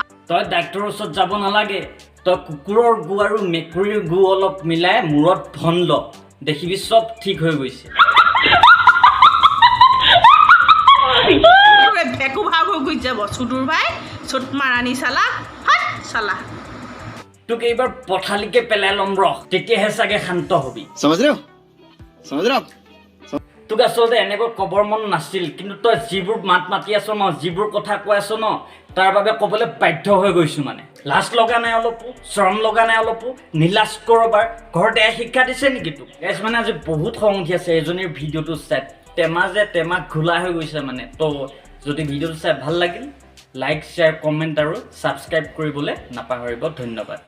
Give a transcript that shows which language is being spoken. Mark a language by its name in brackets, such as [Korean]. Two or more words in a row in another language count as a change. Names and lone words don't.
[Assamese] তই ডাক্তৰৰ ওচৰত যাব নালাগে তই কুকুৰৰ গু আৰু মেকুৰীৰ গু অলপ মিলাই মূৰত ভন ল দেখিবি চব ঠিক হৈ গৈছে ভেকু ভাগ হৈ গুচি যাব চুদুৰ ভাই চুট মাৰানি চালা হাত চালা তোক এইবাৰ পথালিকে পেলাই ল'ম ৰহ তেতিয়াহে চাগে শান্ত হবি [Hindi] समझ रहे हो [Assamese] তোক আচলতে এনেকৈ ক'বৰ মন নাছিল কিন্তু তই যিবোৰ মাত মাতি আছ ন যিবোৰ কথা কৈ আছ ন তাৰ বাবে ক'বলৈ বাধ্য হৈ গৈছো মানে লাজ লগা নাই অলপো শৰম লগা নাই অলপো নীলাজ কৰবাৰ ঘৰতে শিক্ষা দিছে নেকি তোক গাইছ মানে আজি বহুত খং উঠি আছে এজনীৰ ভিডিঅ'টো চাই টেমা ঘোলা হৈ গৈছে মানে তো যদি ভিডিঅ'টো চাই ভাল লাগিল [English] like share comment [Assamese] আৰু ছাবস্ক্ৰাইব কৰিবলৈ নাপাহৰিব ধন্যবাদ